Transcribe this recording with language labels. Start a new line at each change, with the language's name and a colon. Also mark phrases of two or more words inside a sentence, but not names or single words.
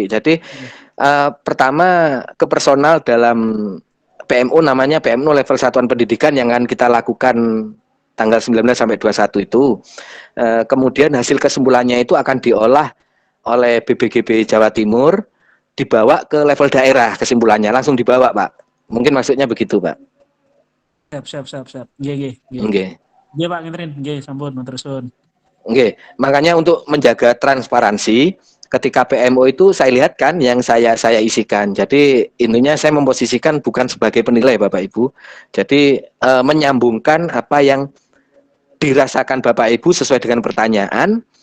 Indonesian: Jadi pertama ke personal dalam PMO namanya PMO level satuan pendidikan yang akan kita lakukan tanggal 19 sampai 21 itu. Kemudian hasil kesimpulannya itu akan diolah oleh BBGB Jawa Timur, dibawa ke level daerah, kesimpulannya langsung dibawa Pak. Mungkin maksudnya begitu Pak. Siap.
Javanese: Nggih Pak Hendrin, nggih sampun matursun.
Indonesian: Nggih, makanya untuk menjaga transparansi ketika PMO itu saya lihat kan yang saya isikan. Jadi intinya saya memposisikan bukan sebagai penilai Bapak Ibu. Jadi menyambungkan apa yang dirasakan Bapak Ibu sesuai dengan pertanyaan.